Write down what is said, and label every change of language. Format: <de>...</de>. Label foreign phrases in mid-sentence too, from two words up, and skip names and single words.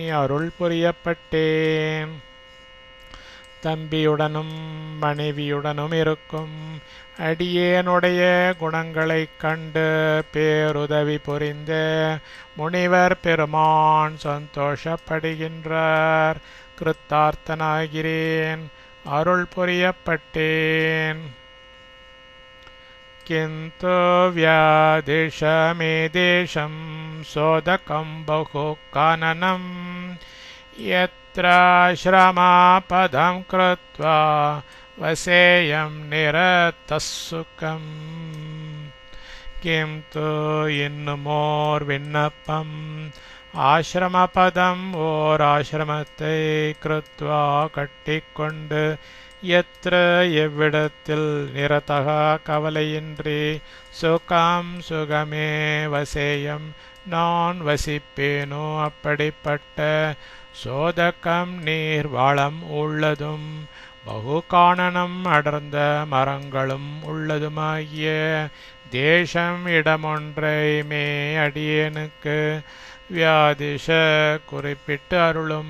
<ta>அருள் புரியப்பட்டேன் தம்பியுடனும் மனைவியுடனும் இருக்கும் அடியேனுடைய குணங்களைக் கண்டு பேருதவி புரிந்த முனிவர் பெருமான் சந்தோஷப்படுகின்றார் கிருத்தார்த்தனாகிறேன் அருள் புரியப்பட்டேன்</ta> <sa>किन्तु व्यादेशमे देशं सोदकं बहु काननं यत्र श्रमापदं कृत्वा वसेयं निरतः सुखम्</sa> <ta>किन्तु இன்னுமோர் விண்ணப்பம் ஆசிரமபதம் ஓர் ஆசிரமத்தை கிருத்வா கட்டிக்கொண்டு எத்திர எவ்விடத்தில் நிரதக கவலையின்றி சுகம் சுகமே வசேயம் நான் வசிப்பேனோ அப்படிப்பட்ட சோதகம் நீர் வளம் உள்ளதும் பகுகானனம் அடர்ந்த மரங்களும் உள்ளதுமாகிய தேசம் இடமொன்றை மே அடியேனுக்கு வியாதிஷ குறிப்பிட்டு அருளும்.</ta>